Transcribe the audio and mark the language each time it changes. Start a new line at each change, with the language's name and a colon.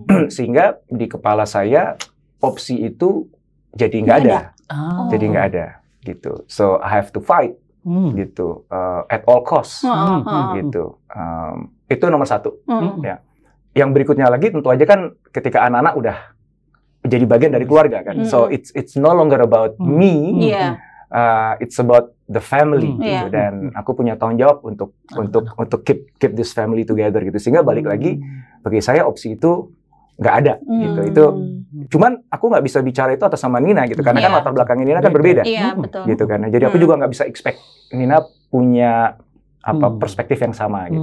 Indonesian: Sehingga di kepala saya opsi itu jadi nggak ada. Jadi nggak ada gitu.
English: So I have to fight
Indonesian: gitu
English: at all cost
Indonesian: gitu. Itu nomor satu. Ya. Yang berikutnya lagi tentu aja kan ketika anak-anak udah jadi bagian dari keluarga kan.
English: So it's no longer about me. It's about the family
Indonesian: gitu. Dan aku punya tanggung jawab untuk
English: keep this family together
Indonesian: gitu. Sehingga balik lagi bagi saya opsi itu nggak ada gitu. Itu cuman aku nggak bisa bicara itu atas nama Nina gitu, karena kan latar belakang Nina kan berbeda, gitu kan. Jadi aku juga nggak bisa expect Nina punya perspektif yang sama gitu.